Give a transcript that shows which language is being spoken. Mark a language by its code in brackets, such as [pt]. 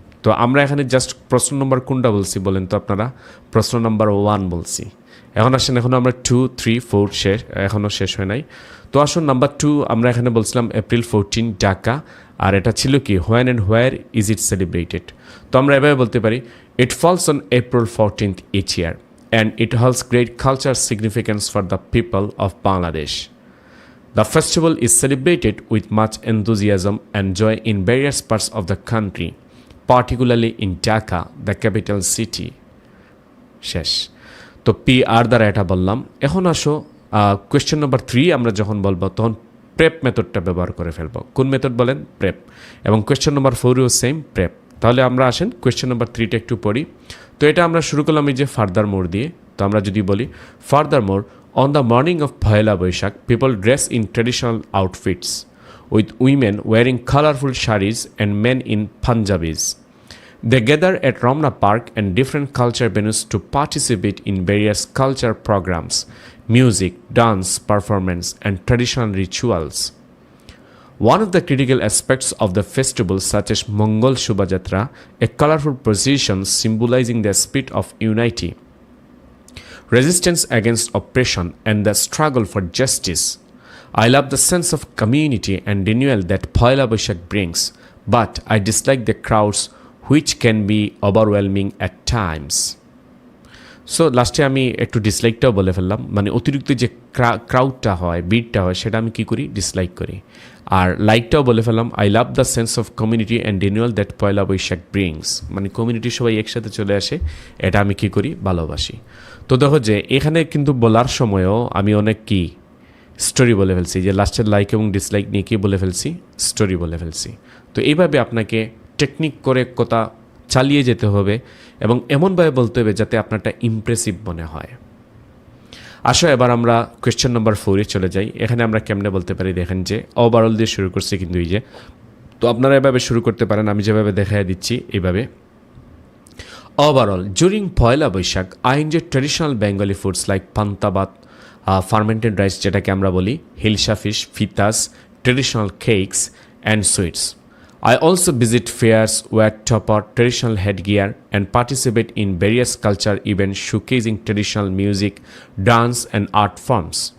[bn] তো আমরা এখানে জাস্ট প্রশ্ন নম্বর কোনটা বলছি বলেন তো আপনারা? প্রশ্ন নম্বর 1 বলছি। এখন আসেন, এখন আমরা 2, 3, 4 শেষ, এখনও শেষ হয় নাই। তো আসুন নাম্বার 2, আমরা এখানে বলছিলাম April 14 ঢাকা, আর এটা ছিল কি [en] when and where is it celebrated। [bn] তো আমরা এভাবে বলতে পারি [en] it falls on April 14th each year and it holds great cultural significance for the people of Bangladesh. The festival is celebrated with much enthusiasm and joy in various parts of the country, particularly in Dhaka, the capital city. [bn] শেষ। তো PR দ্বারা এটা বললাম। এখন আসো question number 3 আমরা যখন বলবো তখন প্রেপ মেথডটা ব্যবহার করে ফেলবো। কোন মেথড বলেন? প্রেপ। এবং কোয়েশ্চেন নাম্বার 4ও সেম প্রেপ। তাহলে আমরা আসেন কোয়েশ্চেন নাম্বার 3টা একটু পড়ি। তো এটা আমরা শুরু করলাম এই যে ফার্দার মোর দিয়ে। তো আমরা যদি বলি [en] Furthermore, on the morning of Pahela Boishakh, people dress in traditional outfits, with women wearing colorful saris and men in Punjabis. They gather at Ramna Park and different culture venues to participate in various culture programs, music, dance, performance, and traditional rituals. One of the critical aspects of the festival, such as Mongol Shubhajatra, a colorful procession symbolizing the spirit of unity, resistance against oppression, and the struggle for justice. I love the sense of community and renewal that Pahela Boishakh brings, but I dislike the crowds which can be overwhelming at times. [bn] So লাস্টে আমি একটু ডিসলাইকটাও বলে ফেললাম, মানে অতিরিক্ত যে ক্রাউডটা হয়, ভিড়টা হয়, সেটা আমি কী করি? ডিসলাইক করি। আর লাইকটাও বলে ফেললাম, [en] I love the sense of community and renewal that Poila Boishakh brings, [bn] মানে কমিউনিটি সবাই একসাথে চলে আসে, এটা আমি কী করি? ভালোবাসি। তো দেখো যে এখানে কিন্তু বলার সময়ও আমি অনেক কি স্টোরি বলে ফেলছি, যে লাস্টের লাইক এবং ডিসলাইক নিয়ে কী বলে ফেলছি? স্টোরি বলে ফেলছি। তো এইভাবে আপনাকে টেকনিক করে কথা চালিয়ে যেতে হবে এবং এমনভাবে বলতে হবে যাতে আপনারটা ইমপ্রেসিভ মনে হয়। আসো এবার আমরা কোয়েশ্চেন নাম্বার 4-এ চলে যাই। এখানে আমরা কেমনে বলতে পারি? দেখেন যে ওভারঅল দিয়ে শুরু করছি কিন্তু এই যে, তো আপনারা এভাবে শুরু করতে পারেন, আমি যেভাবে দেখাই দিচ্ছি এইভাবে। [en] overall, during Pahela Boishakh, I enjoy traditional Bengali foods like pantabat, fermented rice [bn] যেটাকে আমরা বলি, [en] Hilsa fish, pithas, traditional cakes and sweets. I also visit fairs, wear topper, traditional headgear, and participate in various culture events showcasing traditional music, dance, and art forms.